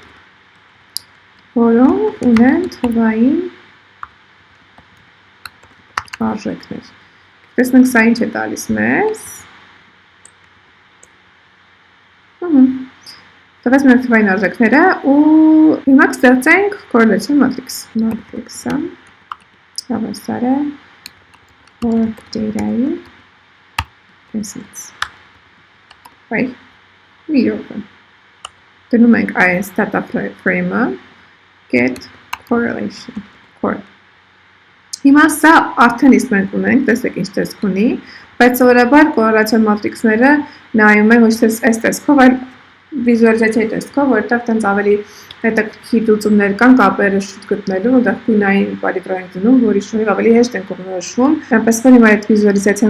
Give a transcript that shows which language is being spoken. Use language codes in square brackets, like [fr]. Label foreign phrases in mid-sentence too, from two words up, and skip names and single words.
[hy] որոնք ունեն թվային արժեքներ։ Տեսնենք սա ինչ է տալիս մեզ։ Տվեց մեր թվային արժեքները ու հիմա կստեղծենք [en] correlation matrix։ [hy] Matrix-ը հավասար է [en] work data-ի presets։ [hy] Վայ, մի րոպե։ Դնում ենք այս [en] data frame-ը get correlation core։ [hy] Հիմա սա արդեն իսկ մենք ունենք, տեսեք ինչ տեսք ունի, բայց սովորաբար կորելացիոն մատրիքսները նայում են ոչ թե այս տեսքով, այլ վիզուալիզացիայի տեսքով, որտեղ տենց ավելի հետաքրքիր լուծումներ կան կապերը շուտ գտնելու, այնտեղ գույնային պարամետրեր դնում, որի շնորհիվ ավելի հեշտ են կողմնորոշվում։ Այնպես որ հիմա այդ վիզուալիզացիան